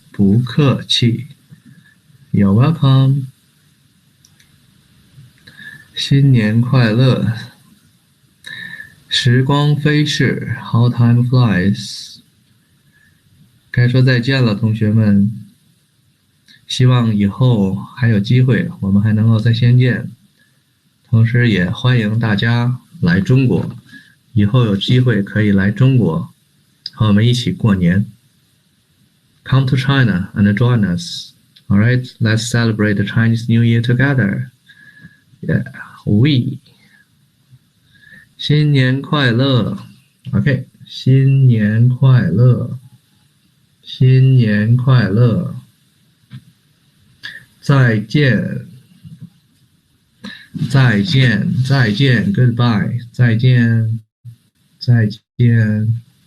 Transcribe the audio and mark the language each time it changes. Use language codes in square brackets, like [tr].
[zh] 不客气 [en] You're welcome. [zh] 新年快乐。时光飞逝 [en] How time flies. [zh] 该说再见了，同学们。希望以后还有机会，我们还能够再相见。同时也欢迎大家来中国，以后有机会可以来中国，和我们一起过年。 [en] Come to China and join us. All right, let's celebrate the Chinese New Year together. Yeah, we. [zh] 新年快乐 OK, 新年快乐新年快乐再见再见再见 Goodbye 再见再见